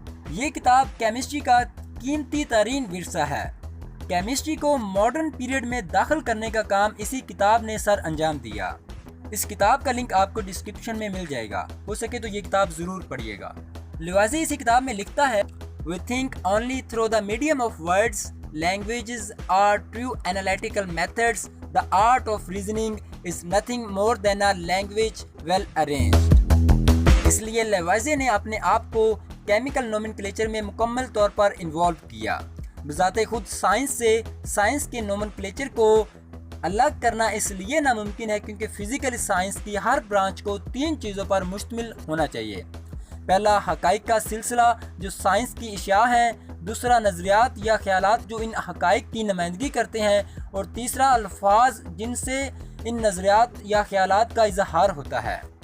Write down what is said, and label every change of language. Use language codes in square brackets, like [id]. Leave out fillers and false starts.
[ur] یہ کتاب کیمسٹری کا قیمتی ترین ورثہ ہے۔ کیمسٹری کو ماڈرن پیریڈ میں داخل کرنے کا کام اسی کتاب نے سر انجام دیا۔ اس کتاب کا لنک آپ کو ڈسکرپشن میں مل جائے گا، ہو سکے تو یہ کتاب ضرور پڑھیے گا۔ لیوازے اسی کتاب میں لکھتا ہے [en] We think only through the medium of words. Languages are true analytical methods. The art of reasoning is nothing more than a language well arranged. [ur] اس لیے لیوازے نے اپنے آپ کو کیمیکل نومنکلیچر میں مکمل طور پر انوالو کیا۔ بذات خود سائنس سے سائنس کے نومنکلیچر کو الگ کرنا اس لیے ناممکن ہے کیونکہ فزیکل سائنس کی ہر برانچ کو 3 چیزوں پر مشتمل ہونا چاہیے۔ پہلا، حقائق کا سلسلہ جو سائنس کی اشیاء ہیں، دوسرا، نظریات یا خیالات جو ان حقائق کی نمائندگی کرتے ہیں، اور تیسرا، الفاظ جن سے ان نظریات یا خیالات کا اظہار ہوتا ہے۔